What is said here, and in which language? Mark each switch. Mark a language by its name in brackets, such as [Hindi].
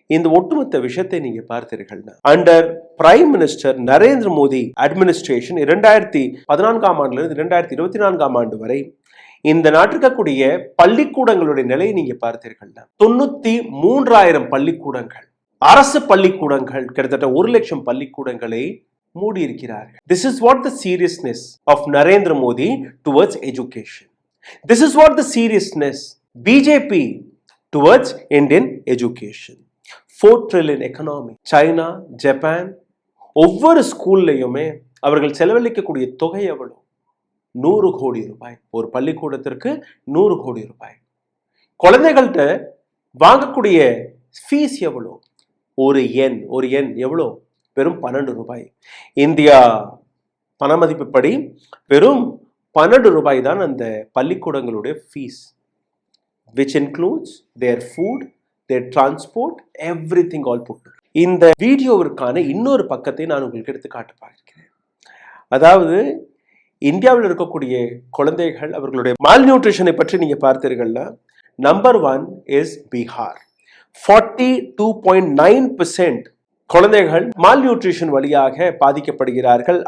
[Tamil] இந்த ஒட்டுமொத்த விஷயத்தை நீங்க பார்த்தீர்கள்னா, [English] under prime minister Narendra Modi administration [Tamil] 2014ஆம் ஆண்டிலிருந்து 2024ஆம் ஆண்டு வரை இந்த நாட்டிற்கக்கூடிய பள்ளிக்கூடங்களுடைய நிலையை நீங்க பார்த்தீர்கள்னா 93,000 பள்ளிக்கூடங்கள், அரசு பள்ளிக்கூடங்கள், கிட்டத்தட்ட 1,00,000 பள்ளிக்கூடங்களை மூடி இருக்கிறார்கள். [English] This is what the seriousness of Narendra Modi towards education. This is what the seriousness BJP towards Indian education. 4 trillion economy. [Tamil] China, Japan, ஒவ்வொரு ஸ்கூல்லையுமே அவர்கள் செலவழிக்கக்கூடிய தொகை எவ்வளவு? 100 கோடி ரூபாய். ஒரு பள்ளிக்கூடத்திற்கு 100 கோடி ரூபாய். குழந்தைகள்கிட்ட வாங்கக்கூடிய ஃபீஸ் எவ்வளவு? ஒரு எண் எவ்வளோ? வெறும் 12 ரூபாய். இந்தியா பண மதிப்புப்படி வெறும் 12 ரூபாய் தான் அந்த பள்ளிக்கூடங்களுடைய fees, [English] which includes their food, their transport, everything all put together. [Tamil] இந்த வீடியோவிற்கான இன்னொரு பக்கத்தை நான் உங்களுக்கு எடுத்து காட்ட பார்க்கிறேன். அதாவது இந்தியாவில் இருக்கக்கூடிய குழந்தைகள் அவர்களுடைய மால்நியூட்ரிஷனை பற்றி நீங்க பார்த்தீர்கள்னா, [English] Number 1 is Bihar. [Tamil] 42.9% குழந்தைகள் மால்நியூட்ரிஷன் வழியாக பாதிக்கப்படுகிறார்கள்.